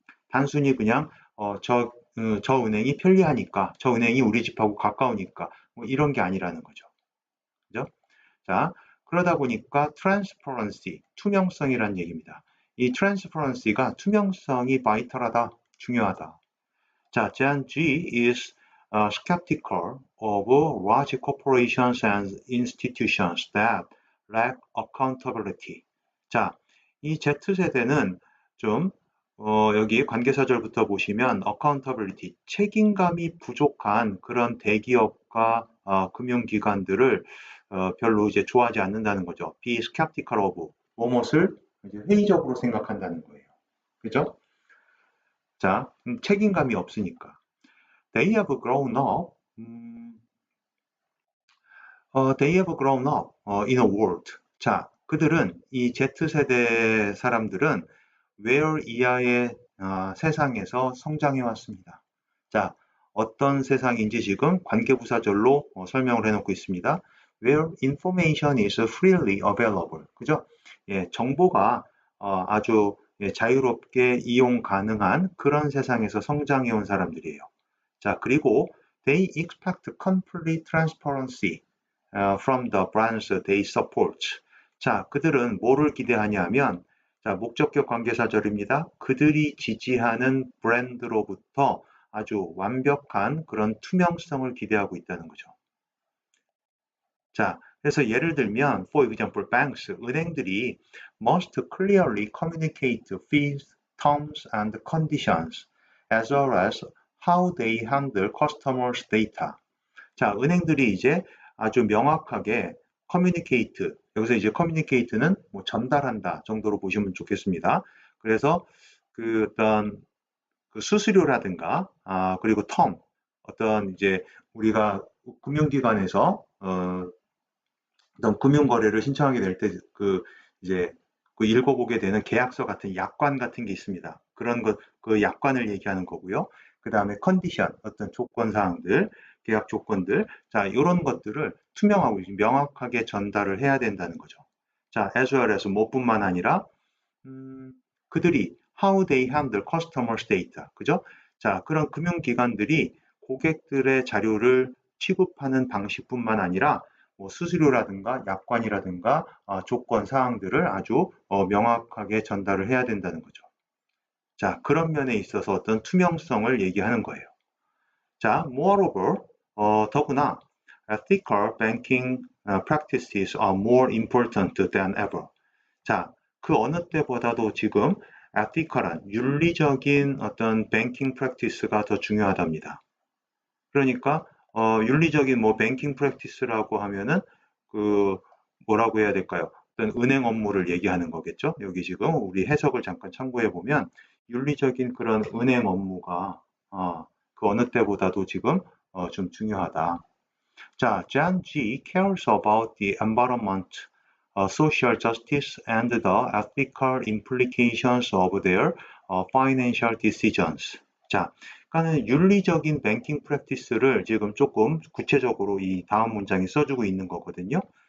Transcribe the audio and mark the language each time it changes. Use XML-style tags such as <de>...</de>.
<ko>단순히 그냥 저 은행이 편리하니까, 저 은행이 우리 집하고 가까우니까 뭐 이런 게 아니라는 거죠. 그죠? 자, 그러다 보니까 transparency, 투명성이라는 얘기입니다. 이 transparency가 투명성이 바이탈하다, 중요하다.</ko> <en>자, Gen Z is skeptical of large corporations and institutions that lack accountability.</en> <ko>자, 이 Z세대는 좀 여기 관계사절부터 보시면 accountability, 책임감이 부족한 그런 대기업과 금융기관들을 별로 이제 좋아하지 않는다는 거죠.</ko> <en>Be skeptical of</en> <ko>무엇을 이제 회의적으로 생각한다는 거예요. 그죠? 자, 책임감이 없으니까.</ko> <en>They have grown up. They have grown up in a world.</en> <ko>자, 그들은 이 Z세대 사람들은 where 이하의 세상에서 성장해 왔습니다. 자, 어떤 세상인지 지금 관계부사절로 설명을 해놓고 있습니다.</ko> <en>Where information is freely available. 그죠?</en> <ko>예, 정보가 아주 자유롭게 이용 가능한 그런 세상에서 성장해 온 사람들이에요.</ko> <en>자, 그리고 they expect complete transparency from the brands they support.</en> <ko>자, 그들은 뭐를 기대하냐면, 자, 목적격 관계사절입니다. 그들이 지지하는 브랜드로부터 아주 완벽한 그런 투명성을 기대하고 있다는 거죠. 자, 그래서 예를 들면,</ko> <en>for example, banks, 은행들이 must clearly communicate fees, terms and conditions, as well as how they handle customers' data.</en> <ko>자, 은행들이 이제 아주 명확하게 communicate, 여기서 이제 communicate는 뭐 전달한다 정도로 보시면 좋겠습니다. 그래서 그 어떤 그 수수료라든가, 그리고 term, 어떤 이제 우리가 금융기관에서 어떤 금융거래를 신청하게 될 때 이제 그 읽어보게 되는 계약서 같은 약관 같은 게 있습니다. 그런 그 약관을 얘기하는 거고요. 그 다음에 컨디션, 어떤 조건 사항들, 계약 조건들, 자, 이런 것들을 투명하고 명확하게 전달을 해야 된다는 거죠. 자, as well as 뭐뿐만 아니라 그들이</ko> <en>how they handle customers data,</en> <ko>그죠? 자, 그런 금융기관들이 고객들의 자료를 취급하는 방식뿐만 아니라 뭐 수수료라든가 약관이라든가 조건 사항들을 아주 명확하게 전달을 해야 된다는 거죠. 자, 그런 면에 있어서 어떤 투명성을 얘기하는 거예요.</ko> <en>자, moreover, 더구나 ethical banking practices are more important than ever.</en> <ko>자, 그 어느 때보다도 지금 ethical한 윤리적인 어떤 banking practice가 더 중요하답니다. 그러니까 윤리적인 뭐 banking practice라고 하면은 그 뭐라고 해야 될까요? 어떤 은행 업무를 얘기하는 거겠죠? 여기 지금 우리 해석을 잠깐 참고해 보면 윤리적인 그런 은행 업무가 그 어느 때보다도 지금 좀 중요하다.</ko> <en>자, Gen Z cares about the environment, social justice, and the ethical implications of their financial decisions.</en> <ko>자, 그러니까 윤리적인 뱅킹 프랙티스를 지금 조금 구체적으로 이 다음 문장에 써주고 있는 거거든요.</ko>